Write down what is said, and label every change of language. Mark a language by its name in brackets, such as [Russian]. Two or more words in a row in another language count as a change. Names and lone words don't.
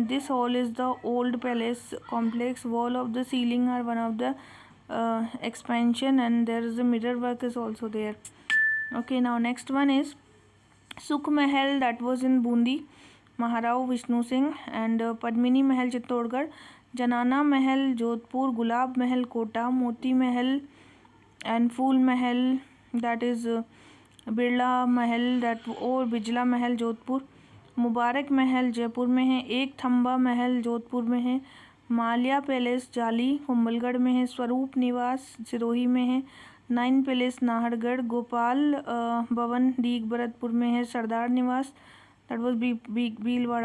[English] This hall is the old palace complex. Wall of the ceiling are one of the expansion, and there is a mirror work is also there. Okay, now next one is Sukh Mahal, that was in Bundi, Maharao Vishnu Singh, and Padmini Mahal Chittorgarh. Janana Mahal Jodhpur, Gulab Mahal Kota, Moti Mahal and Phool Mahal, that is Birla Mahal, that और बिजला महल जोधपुर. [Hindi] मुबारक महल जयपुर में है. एक थम्बा महल जोधपुर में है. माल्या पैलेस जाली कुंभलगढ़ में है. स्वरूप निवास सिरोही में है. 9 पैलेस नाहरगढ़. गोपाल भवन डीग भरतपुर में है. सरदार निवास, [English] that was [Hindi] भीलवाड़ा.